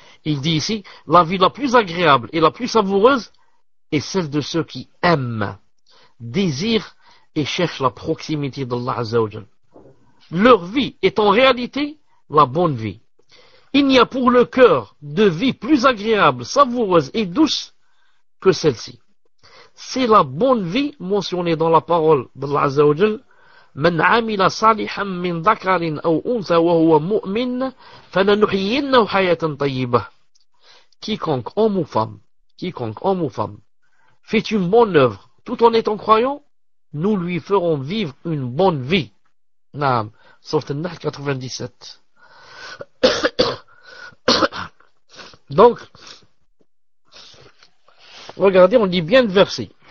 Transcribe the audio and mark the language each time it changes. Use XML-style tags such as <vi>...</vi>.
<fr>Il dit ici, la vie la plus agréable et la plus savoureuse est celle de ceux qui aiment, désirent et cherchent la proximité d'Allah Azza wa Jal. Leur vie est en réalité la bonne vie. Il n'y a pour le cœur de vie plus agréable, savoureuse et douce que celle-ci. C'est la bonne vie mentionnée dans la parole d'Allah Azza wa Jal.</fr> <ar>من عمل صالحا من ذكر أو أنثى وهو مؤمن فلنحيينه حياة طيبة.</ar> <fr>Quiconque homme ou femme fait une bonne œuvre tout en étant croyant, nous lui ferons vivre une bonne vie. Naam, Sourate An-Nahl 97. Donc, regardez, on lit bien le verset.</fr>